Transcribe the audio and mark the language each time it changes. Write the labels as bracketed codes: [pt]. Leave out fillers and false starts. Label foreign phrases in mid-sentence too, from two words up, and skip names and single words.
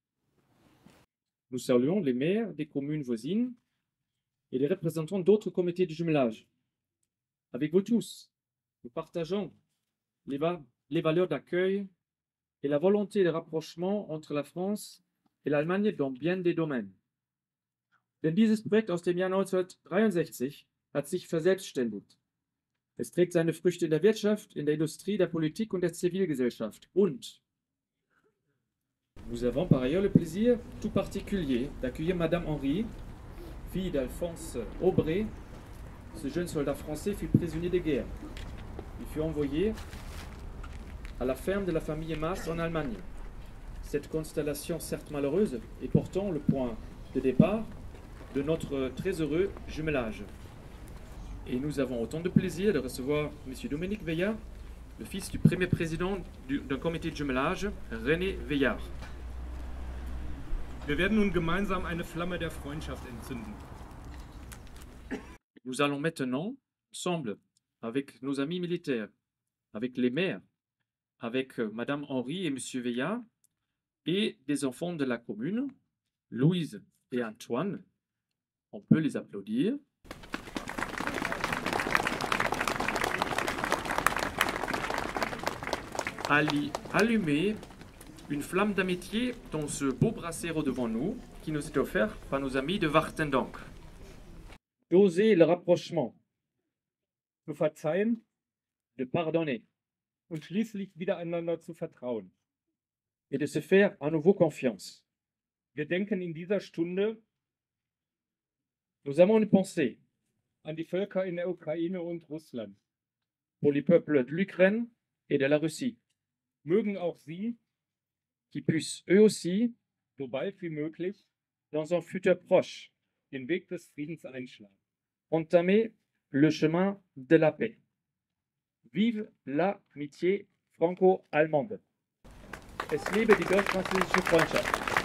[fr] Nous saluons les maires des communes voisines et les représentants d'autres comités de jumelage. Avec vous tous, nous partageons les valeurs d'accueil et la volonté de rapprochement entre la France et l'Allemagne dans bien des domaines. [de] Denn dieses Projekt aus dem Jahr 1963 hat sich verselbstständigt. Es trägt seine Früchte in der Wirtschaft, in der Industrie, der Politik und der Zivilgesellschaft. [fr] Und nous avons par ailleurs le plaisir tout particulier d'accueillir Madame Henry, fille d'Alphonse Aubray. Ce jeune soldat français fut prisonnier de guerre. Il fut envoyé à la ferme de la famille Maas en Allemagne. Cette constellation, certes malheureuse, est pourtant le point de départ de notre très heureux jumelage. Et nous avons autant de plaisir de recevoir M. Dominique Veillard, le fils du premier président d'un comité de jumelage, René Veillard. [de] Wir werden nun gemeinsam eine Flamme der Freundschaft entzünden. [fr] Nous allons maintenant, ensemble, avec nos amis militaires, avec les maires, avec Madame Henry et Monsieur Veillard, et des enfants de la commune, Louise et Antoine. On peut les applaudir. Allumer une flamme d'amitié dans ce beau brasero devant nous qui nous est offert par nos amis de Wartendonk. D'oser le rapprochement, [de] Zu verzeihen [fr] de pardonner [de] und schließlich wieder einander zu vertrauen. [fr] et de se faire à nouveau confiance. [de] Wir denken in dieser Stunde [fr] Nous avons une pensée [de] an die Völker in der Ukraine und Russland. [fr] pour les peuples de l'Ukraine et de la Russie, [de] Mögen auch sie, [fr] qui puissent eux aussi, [de] so bald wie möglich, [fr] dans un futur proche, [de] den Weg des Friedens einschlagen. [fr] entamer le chemin de la paix. Vive l'amitié franco-allemande. [de] Es lebe die deutsch-französische Freundschaft.